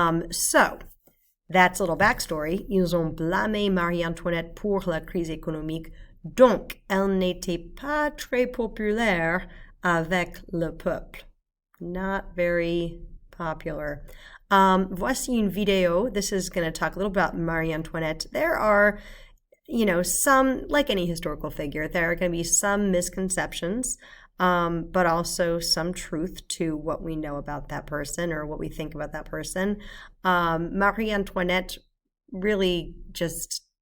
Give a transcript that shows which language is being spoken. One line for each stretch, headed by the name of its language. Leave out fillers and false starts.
English: So that's a little backstory.
French: Ils ont blâmé Marie-Antoinette pour la crise économique, donc elle n'était pas très populaire avec le peuple.
English: Not very popular.
French: Voici une vidéo.
English: This is going to talk a little about Marie-Antoinette. There are, some, like any historical figure, there are going to be some misconceptions, but also some truth to what we know about that person or what we think about that person. Marie Antoinette really just